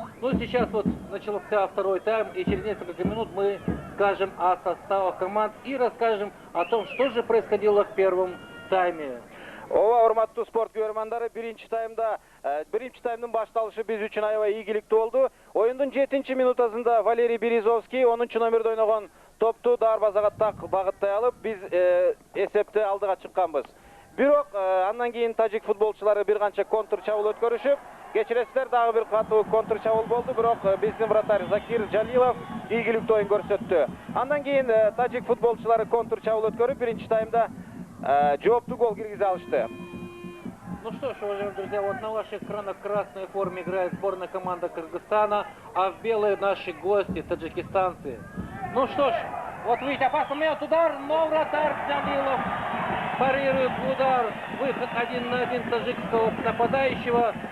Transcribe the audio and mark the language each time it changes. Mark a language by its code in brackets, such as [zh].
[ru] Ну, сейчас вот начался второй тайм, и через несколько минут мы скажем о составах команд и расскажем о том, что же происходило в первом тайме. [ky] Ооба, урматтуу спорт көрөрмандары, биринчи таймдын башталышы биз үчүн аябай ийгиликтүү болду. Оюндун 7-чи минутасында Валерий Березовский 10-чу номерде ойногон топту дарбазага так багыттай алып, биз эсепте алдыга чыкканбыз. Бирок андан кийин тажик футболчулары бир канча контр чабуул өткөрүшүп, кечиресиздер, дагы бир катуу контр чабуул болду, бирок биздин вратарь Закир Жалилов ийгиликтүү оюн көрсөттү. Андан кийин тажик футболчулары контр чабуул өткөрүп, биринчи таймда жооптуу гол киргизе алышты. [ru] Ну что ж, уважаемые друзья, вот на ваших экранах в красной форме играет сборная команда Кыргызстана, а в белые наши гости, таджикистанцы. Ну что ж, вот видите, опасный момент, удар, но вратарь Джалилов парирует удар, выход 1 на 1 таджикского нападающего.